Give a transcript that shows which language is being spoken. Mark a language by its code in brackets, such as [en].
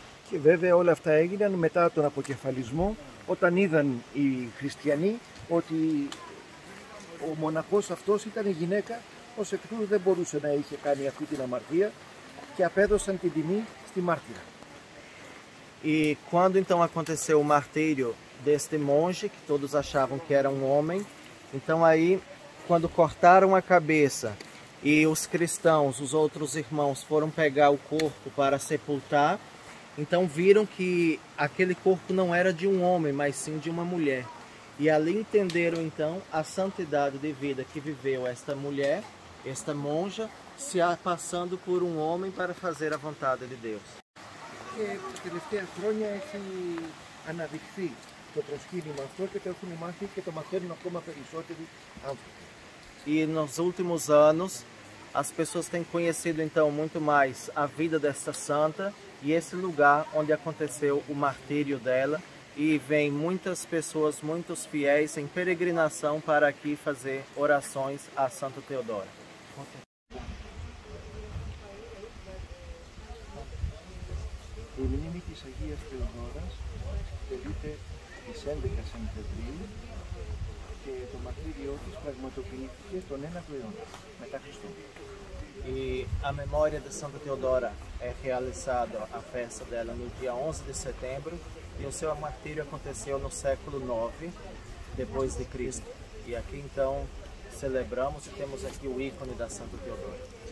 [el] Και βέβαια όλα αυτά έγιναν μετά τον αποκεφαλισμό, όταν είδαν οι χριστιανοί ότι ο μοναχός αυτός ήταν γυναίκα, ως εκ τούτου δεν μπορούσε να είχε κάνει αυτή την αμαρτία και απέδωσαν την τιμή στη μάρτυρα. [pt] E quando então aconteceu o martírio deste monge, que todos achavam que era um homem, então aí quando cortaram a cabeça e os cristãos, os outros irmãos, foram pegar o corpo para sepultar, então viram que aquele corpo não era de um homem, mas sim de uma mulher. E ali entenderam então a santidade de vida que viveu esta mulher, esta monja, se passando por um homem para fazer a vontade de Deus. [el] Τα τελευταία χρόνια έχει αναδειχθεί το προσκύνημα αυτό και το έχουν μάθει και το μαθαίνουν ακόμα περισσότεροι άνθρωποι. [pt] E nos últimos anos, as pessoas têm conhecido então muito mais a vida desta santa e esse lugar onde aconteceu o martírio dela, e vem muitas pessoas, muitos fiéis em peregrinação para aqui fazer orações a Santa Teodora. [el] Η μνήμη της Αγίας Θεοδόρας τελείται στις 11 Σεπτεμβρίου και το μαρτύριό της πραγματοποιήθηκε τον 9ο αιώνα μετά Χριστό. [pt] E a memória de Santa Teodora é realizada a festa dela no dia 11 de setembro e o seu martírio aconteceu no século 9 depois de Cristo. E aqui então celebramos e temos aqui o ícone da Santa Teodora.